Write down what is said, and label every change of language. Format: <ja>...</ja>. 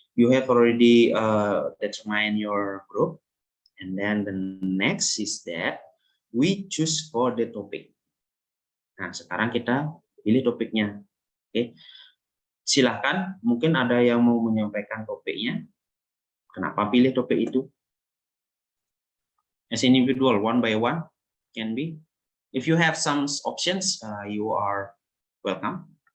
<en>You have already determined your group, and then the next is that we choose for the topic.</en> <id>Nah, sekarang kita pilih topiknya. Oke, silahkan. Mungkin ada yang mau menyampaikan topiknya. Kenapa pilih topik itu?</id> <en>As individual, one by one, can be. If you have some options, you are welcome.</en>